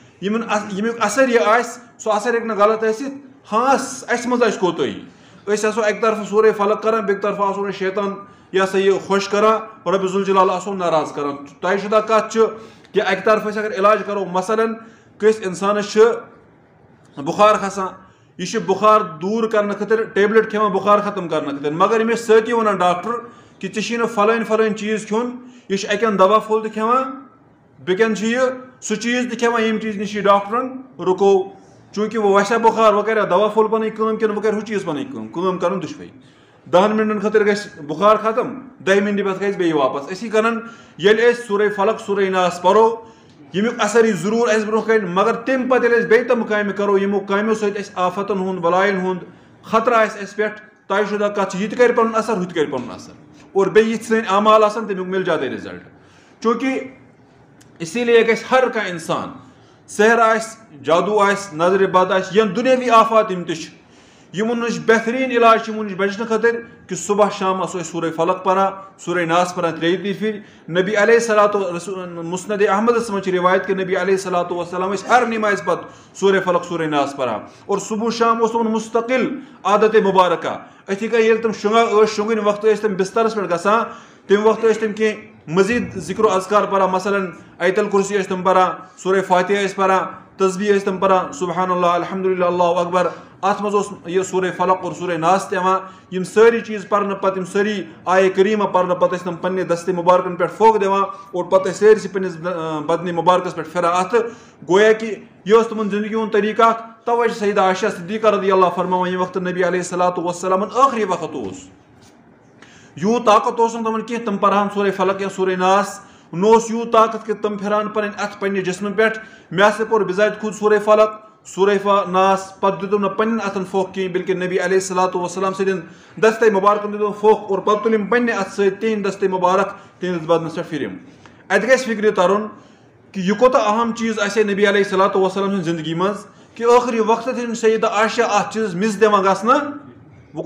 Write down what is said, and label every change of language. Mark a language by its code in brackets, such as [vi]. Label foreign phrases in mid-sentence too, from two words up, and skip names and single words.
[ks] یمیُک اثر یہ آسہِ سُہ اثر ہیٚکہِ نہٕ غلط ٲسِتھ ہاں اسہِ منٛز آسہِ کوتٲہی أسۍ آسو اکہِ طرفہٕ سورہ فلق کران بیٚکہِ طرفہٕ آسو نہٕ شیطان یہ سا یہ خوش کران رۄبِ ذوالجلال آسو ناراض کران طے شدہ کتھ چھِ کہ اکہِ طرفہٕ أسۍ اگر علاج کرو مثلاً کٲنٛسہِ انسانس چھُ بخار کھسان یہ بخار دور کرنے خاطر ٹیبلٹ کھیوان بخار ختم کرنے خاطر مگر یمس سۭتی ونان ڈاکٹر کہ ژےٚ نہٕ فلٲنۍ فلٲنۍ چیز کھیوٚن یہ اکین دوا پھوٚل تہِ کھیوان بیٚکین چھُ یہ سُہ چیز تہِ کھیوان ییٚمہِ چیز نش ڈاکٹرن رُکو چونکہ وہ وسیا بخار وہ کریا دوا پھوٚل پنٕنۍ کٲم کِنہٕ وۄنۍ کرِ ہُہ چیز پنٕنۍ کٲم کرُن دُشوے 10 منٹن خاطر گژھِ بخار ختم 10 منٹہِ پتہٕ گژھِ بیٚیہِ واپس أسی کران ییٚلہِ أسۍ سورہ فلق سورہ ناس پرو یمیُک اثر یی ضروٗر اسہِ برونٛہہ کَنہِ مگر تمہِ پتہٕ ییٚلہِ أسۍ بیٚیہِ تِم کامہِ کرو یِمو کامیو سۭتۍ اسہِ آفتن ہُنٛد بلایَن ہُنٛد خطرٕ آسہِ اسہِ پٮ۪ٹھ طے شدہ کتھ چھِ یہِ تہِ کرِ پنُن اثر ہُہ تہِ کرِ پنُن اثر اور بیٚیہِ یِتھ سٲنۍ اعمال آسن تمیُک مِلہِ زیادٕ رِزلٹ چونکہ [ur] اسی لیے [ks] گژھِ ہر کانٛہہ انسان سحر آسہِ جادو آسہِ نظرِ بد آسہِ یا دُنیاوی آفات یِم تہِ چھِ یِمن نش بہترین علاج یِمن نش بچنے خاطر کہ صبح شام آسو أسۍ سورہ فلق پران سورہ ناس پران 23 پھر نبی [ar] علیہ الصلوۃ [ks] مسند احمدس منٛز چھِ روایت کہ نبی [ar] علیہ الصلوۃ والسلام [ks] ٲسۍ ہر نمازِ پتہٕ سورہ فلق سورہ ناس پران اور صبح شام اوس تِمن مستقل عادت مبارکہ اتھی کٔنۍ ییٚلہِ تِم شۄنٛگان ٲسۍ شۄنٛگٕنۍ وقتہٕ ٲسۍ تِم بسترس پٮ۪ٹھ گژھان تمہِ وقتہٕ ٲسۍ تِم کینٛہہ مزید ذکر و اذکار پران مثلاً آیت الکرسی ٲسۍ تِم پران سورہ فاتحہ ٲسۍ پران تسبیح ٲسۍ تِم پران [ar] سبحان اللہ الحمدللہ اللہ اکبر [ks] اتھ منٛز اوس یہ سورہ فلق اور سورہ ناس تہِ یِوان یم سٲری چیز پرنہٕ پتہٕ یم سٲری آیے کریٖمہ پرنہٕ پتہٕ ٲسۍ تِم پننہِ دستہِ مبارکن پٮ۪ٹھ پھوٚکھ دِوان اور پتہٕ ٲسۍ سٲرسٕے پننِس بدنہِ مبارکس پٮ۪ٹھ پھران اتھٕ گویا کہ یہ اوس تِمن زندگی ہُنٛد طریقہٕ اکھ توے چھِ سیدہ عائشہ صدیقہ [ar] رضی اللہ [ks] فرماوان ییٚمہِ وقتہٕ نبی [ar] علیہ الصلوۃ والسلامن [ks] ٲخری وقت اوس یوٗت طاقت اوس نہٕ تِمن کینٛہہ تِم پرہن سورہ فلق یا سورہ ناس نہ اوس یوٗت طاقت کہ تِم پھرہن پنٕنۍ اتھ پننہِ جسمہٕ پٮ۪ٹھ مےٚ ہسا پوٚر بِزاتہِ خود سورہ فلق سورہ ناس پتہٕ دِتُم نہٕ پننٮ۪ن اتھن پھوٚکھ کینٛہہ بلکہ نبی [ar] علیہ الصلوۃ والسلام [ks] سٕنٛدٮ۪ن دستے مبارکن دِتُم پھوٚکھ اور پتہٕ تُلِم پننہِ اتھٕ سۭتۍ تِہنٛدۍ دستے مبارک تِہنٛدِس بدنس پٮ۪ٹھ پھرِم اتہِ گژھِ فکرِ ترُن کہ یہ کوتاہ اہم چیز آسہِ نبی [ar] علیہ الصلوۃ والسلام [ks] سٕنٛدِ زندگی منٛز کہ ٲخری وقتس ییٚلہِ سیدہ عائشہ اتھ چیزس مِس دِوان گژھنہٕ وۄنۍ